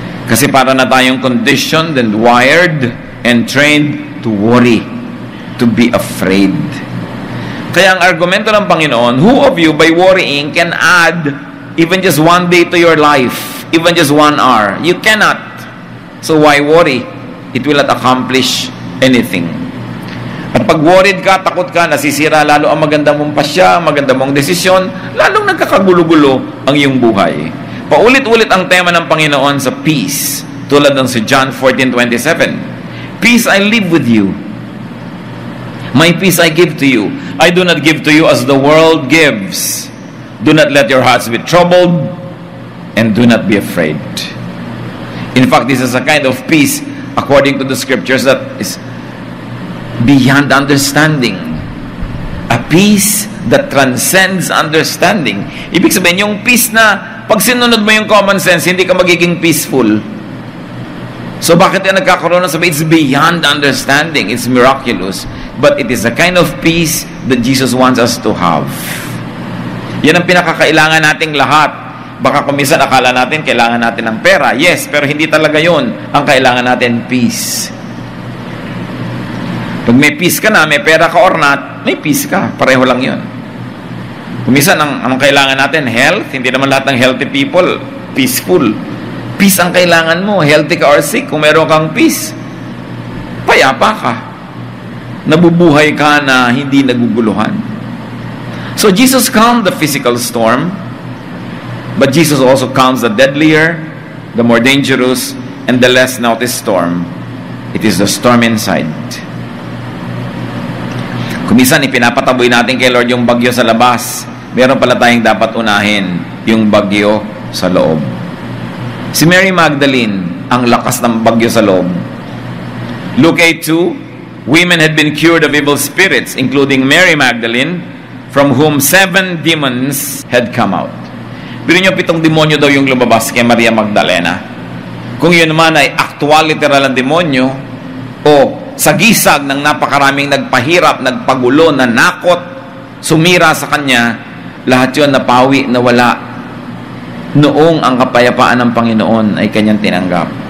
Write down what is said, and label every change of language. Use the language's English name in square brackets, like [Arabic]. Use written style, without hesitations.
[Filipino] Kasi para na tayong [English] conditioned and wired and trained to worry, to be afraid. [Filipino] Kaya ang argumento ng Panginoon, [English] who of you by worrying can add even just 1 day to your life, even just 1 hour? You cannot. So why worry? It will not accomplish anything. [Filipino] At pag worried ka, takot ka, nasisira lalo ang maganda mong pasya, maganda mong desisyon, lalong nagkakagulo-gulo ang iyong buhay. Paulit-ulit ang tema ng Panginoon sa peace, tulad ng si John 14:27. [English] Peace I leave with you. My peace I give to you. I do not give to you as the world gives. Do not let your hearts be troubled, and do not be afraid. In fact, this is a kind of peace, according to the scriptures, that is beyond understanding. A peace that transcends understanding. [Filipino] Ibig sabihin, yung peace na pag sinunod mo yung common sense, hindi ka magiging peaceful. So bakit yan nagkakaroon ng sabi? [English] It's beyond understanding. It's miraculous. But it is a kind of peace that Jesus wants us to have. [Filipino] Yan ang pinakakailangan nating lahat. Baka kuminsan akala natin kailangan natin ng pera. Yes, pero hindi talaga yun. Ang kailangan natin, peace. Pag may peace ka na, may pera ka or not, may peace ka. Pareho lang yun. Kuminsan, ang kailangan natin, health. Hindi naman lahat ng healthy people peaceful. Peace ang kailangan mo. Healthy ka or sick. Kung meron kang peace, payapa ka. Nabubuhay ka na hindi naguguluhan. [English] So Jesus calmed the physical storm, but Jesus also calms the deadlier, the more dangerous, and the less noticed storm. It is the storm inside. [Filipino] Kumisan, ipinapataboy natin kay Lord yung bagyo sa labas. Meron pala tayong dapat unahin, yung bagyo sa loob. Si Mary Magdalene, ang lakas ng bagyo sa loob. [English] Luke 8:2, women had been cured of evil spirits, including Mary Magdalene, from whom 7 demons had come out. [Filipino] Pero nyo, 7 demonyo daw yung lumabas kay Maria Magdalena. Kung yun naman ay actual literal ang demonyo, o sagisag ng napakaraming nagpahirap, nagpagulo, nanakot, sumira sa kanya, lahat yun napawi, nawala, noong ang kapayapaan ng Panginoon ay kanyang tinanggap.